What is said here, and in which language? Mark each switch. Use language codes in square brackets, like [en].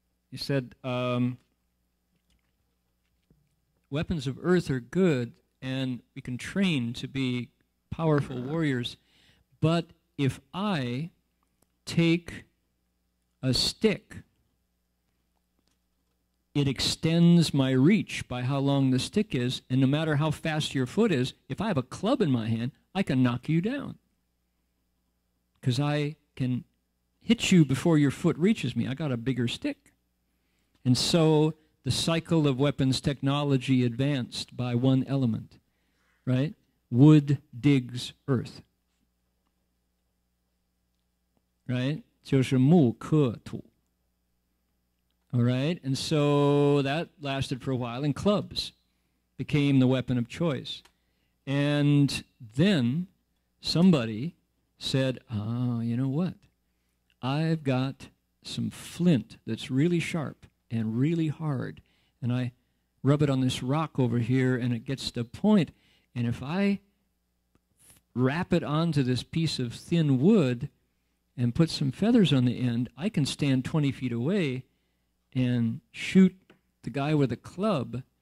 [en] He said, weapons of earth are good, and we can train to be powerful warriors, but if I take a stick, it extends my reach by how long the stick is, and no matter how fast your foot is, if I have a club in my hand, I can knock you down. Because I can hit you before your foot reaches me. I got a bigger stick. And so the cycle of weapons technology advanced by one element, right? Wood digs earth. Right? [zh] 就是木克土. [en] All right? And so that lasted for a while, and clubs became the weapon of choice. And then somebody said, you know what? I've got some flint that's really sharp and really hard, and I rub it on this rock over here, and it gets to a point, and if I wrap it onto this piece of thin wood and put some feathers on the end, I can stand 20 feet away and shoot the guy with a club.